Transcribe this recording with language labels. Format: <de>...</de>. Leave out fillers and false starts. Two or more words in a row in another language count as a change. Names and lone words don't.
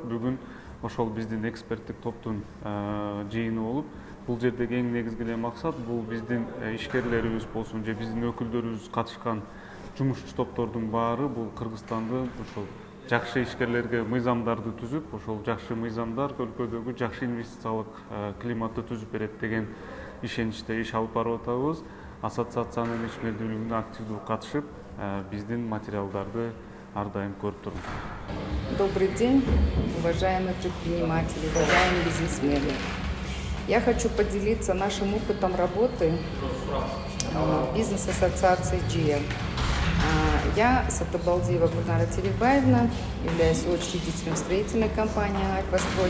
<ky>Бүгүн ошол биздин эксперттик топтун жыйыны болуп, бул жердеги эң негизги эле максат бул биздин ишкерлерибиз болсун же биздин өкүлдөрүбүз катышкан жумушчу топтордун баары бул Кыргызстанды ошол жакшы ишкерлерге мыйзамдарды түзүп, ошол жакшы мыйзамдар өлкөдөгү жакшы инвестициялык климатты түзүп берет деген ишеничте иш алып барып атабыз. Ассоциациянын ишмердүүлүгүнө активдүү катышып, биздин материалдарды ар дайым көрүп туруңуздар.</ky> <ru>Добрый день, уважаемые предприниматели, уважаемые бизнесмены. Я хочу поделиться нашим опытом работы в бизнес-ассоциации GIA. Я Сатыбалдиева Гульнара Теребаевна, являюсь учредителем строительной компании «Аквастрой».</ru>